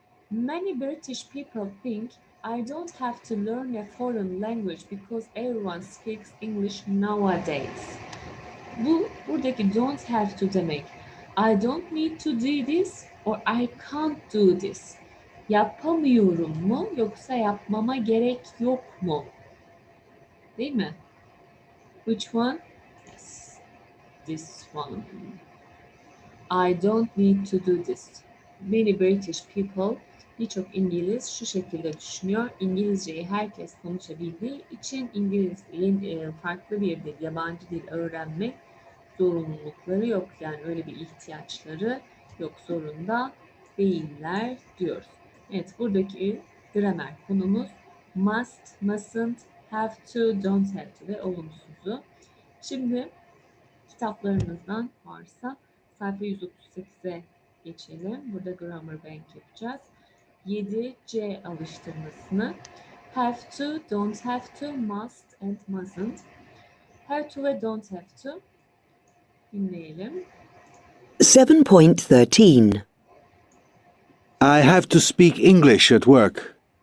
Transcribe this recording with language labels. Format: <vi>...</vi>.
<en>Many British people think I don't have to learn a foreign language because everyone speaks English nowadays.</en> <tr>Buradaki</tr> <en>don't have to</en> <tr>demek.</tr> <en>I don't need to do this or I can't do this.</en> <tr>Yapamıyorum mu yoksa yapmama gerek yok mu? Değil mi?</tr> <en>Which one? Yes, this one. I don't need to do this. Many British people,</en> <tr>birçok İngiliz şu şekilde düşünüyor. İngilizceyi herkes konuşabildiği için farklı bir dil, yabancı dil öğrenmek zorunlulukları yok. Yani öyle bir ihtiyaçları yok, zorunda değiller diyoruz. Evet, buradaki gramer konumuz must, mustn't, have to, don't have to ve olumsuzu. Şimdi Kitaplarınızdan varsa sayfa 138'e geçelim. Burada grammar bank yapacağız. 7C alıştırmasını.</tr> <en>Have to, don't have to, must and mustn't.</en> <tr>Have to ve don't have to dinleyelim. 7.13.</tr> <en>I have to speak English at work.</en>